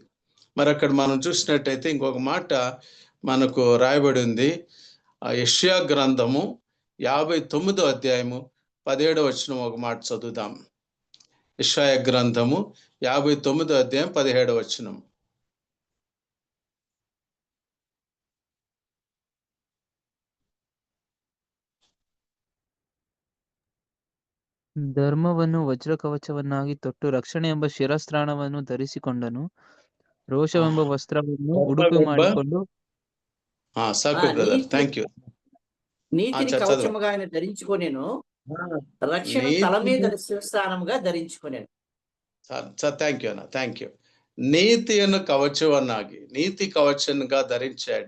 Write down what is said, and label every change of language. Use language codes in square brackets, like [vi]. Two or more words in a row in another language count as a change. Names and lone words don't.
[te] మరి అక్కడ మనం చూసినట్టయితే ఇంకొక మాట మనకు రాయబడి ఉంది. యెషయా గ్రంథము 59వ అధ్యాయము 17వ వచనం ఒక మాట చదువుదాం. యెషయా గ్రంథము 59వ అధ్యాయం 17వ వచనం. [kn] ಧರ್ಮವನ್ನು ವಜ್ರ ಕವಚವನ್ನಾಗಿ ತೊಟ್ಟು, ರಕ್ಷಣೆ ಎಂಬ ಶಿರಸ್ತ್ರಾಣವನ್ನು ಧರಿಸಿಕೊಂಡನು, ರೋಷವೆಂಬ ವಸ್ತ್ರವನ್ನು ಉಡುಪು ಮಾಡಿಕೊಂಡು. [te] నీతిని కవచముగా ఆయన ధరించుకొనెను, రక్షణ తల మీద శిరస్త్రాణముగా ధరించుకొనెను. [en] thank you అన్న, thank you. [te] నీతి అన్న కవచవన్నాగి, నీతి కవచంగా ధరించాడు.